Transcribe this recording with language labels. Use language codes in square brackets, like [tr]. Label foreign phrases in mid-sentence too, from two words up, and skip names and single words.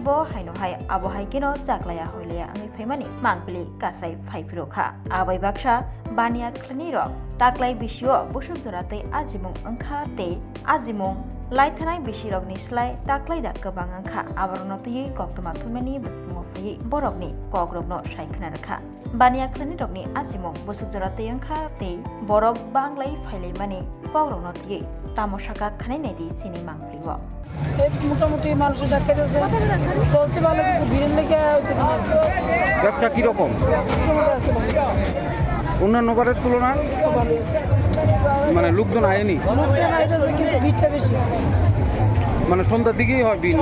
[trp] bo haino hai abohai keno jaglaya hoilaya angi phaimani mangpili kasai phaipirokha abai baksa bania khlani rok taklai bisio busuk jorate ajimung angkha te ajimung lai thanai bisi rokni slai taklai da gobang angkha abarono tui koktoma thumani busmo phai borokni kogrokno saikhna rakha bania khlani rokni ajimung busuk jorate angkha te borok banglai phailai mani kogrokno tui tamosaka khanai nedi chini mangplibo [bn] মোটামুটি মানুষের দেখা যাচ্ছে চলছে ভালো কিন্তু ভিড়ের লেগে ব্যবসা কিরকম অন্যান্য বারের তুলনায় মানে লোকজন আয়নি লোকজন আইতেছে কিন্তু ভিড়টা বেশি মানে সন্ধ্যার দিকেই হয় ভিড়